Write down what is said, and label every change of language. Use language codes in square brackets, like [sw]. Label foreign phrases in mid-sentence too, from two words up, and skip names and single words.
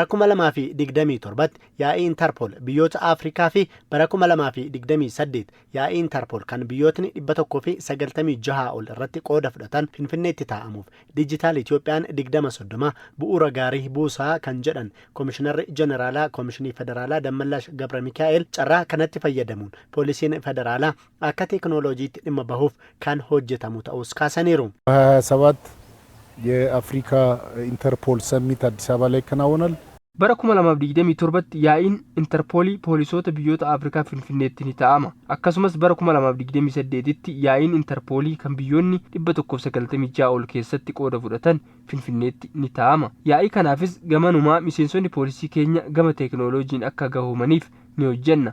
[om] 2027 yaa'ii Interpol biyyoota Afrikaa fi bara 2028 yaa'ii Interpol kan biyyootni 196 ol irratti qooda fudhatan Finfinneetti taa'amuuf Digital Itoophiyaan 2030 bu'uura gaarii buusaa kan jedhan Komishinarri Jeneraalaa Komishinii Federaalaa Dammallaash Gabra Mikaa'el carraa kanatti fayyadamuun poolisiin federaalaa akka teknooloojiitti dhimma bahuuf kan hojjetamu ta'us kaasaniiru. [am] የአፍሪካ ኢንተርፖል ሰሚት አዲስ አበባ ላይ ከናወናል። [om] bara 2027tti yaa'iin Interpoolii poolisoota biyyoota Afrikaa Finfinneetti ni taa'ama. Akkasumas bara 2028tti yaa'iin Interpoolii kan biyyoonni 196 ol keessatti qooda fudhatan Finfinneetti ni taa'ama. Yaa'ii kanaafis gamanumaa miseensonni poolisii keenya gama teknooloojiin akka gahoomaniif ni hojjenna.